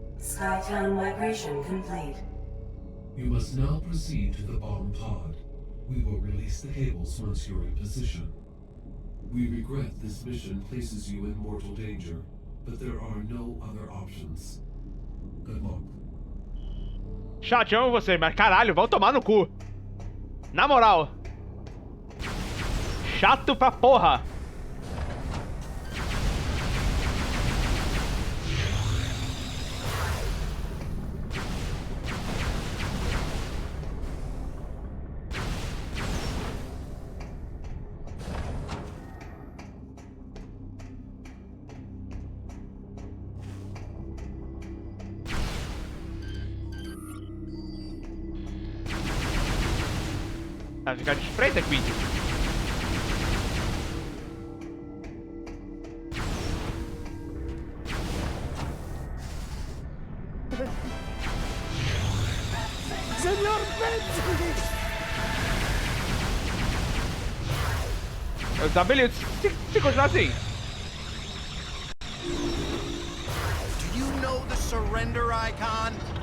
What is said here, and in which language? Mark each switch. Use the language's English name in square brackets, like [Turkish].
[English] Skytown migration complete. You must now proceed to the bomb pod. We will release the cables once you're in position. We regret this mission places you in mortal danger, but there are no other options. Good luck. [Portuguese] Chat, amo você, mas caralho, vão tomar no cu. Na moral. Chato pra porra. Vai ficar de frente aqui. Senhor Betsy! Eu desabilito se continuar assim. [English] Do you know the surrender icon?